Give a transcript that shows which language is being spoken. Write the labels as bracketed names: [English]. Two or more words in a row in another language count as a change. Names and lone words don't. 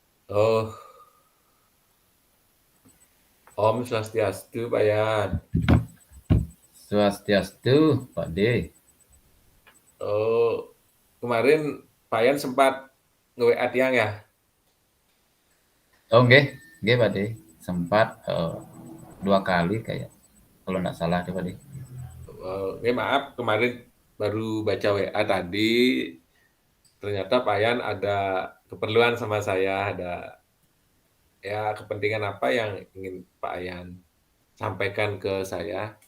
[Indonesian] Oh, Om Swastiastu, Pak Yan. Swastiastu, Pak D. Oh, kemarin Pak Yan sempat nge-WA Tiang ya? [Balinese] Oh, nggih, nggih Pak D. [Indonesian] Sempat 2 kali kayak kalau nggak salah tuh Pak D. Maaf, kemarin baru baca WA tadi. Ternyata Pak Yan ada keperluan sama saya, ada ya kepentingan apa yang ingin Pak Yan sampaikan ke saya.